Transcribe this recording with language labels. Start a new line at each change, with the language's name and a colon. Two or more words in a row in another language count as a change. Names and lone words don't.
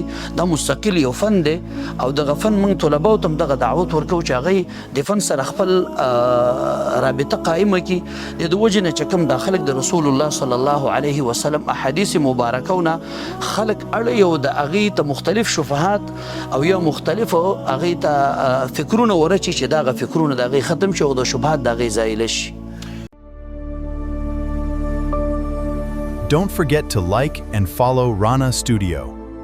Pashto: دا مستقل یو فن دی او دغه فن موږ طلباو ته هم دغه دعوت ورکوو چې هغوی د فن سره خپل رابطه قایمه کړي. د دې وجې نه چې کوم دا خلک د رسول الله صلی الله علیه وسلم احادیث مبارکونه خلک اړوي او د هغې ته مختلف شبهات او یا مختلفو هغې ته فکرونه ورچي چې دغه فکرونه د هغې ختم شي او د شبهات د هغې زایله شي.
English: Don't forget to like and follow Rana Studio.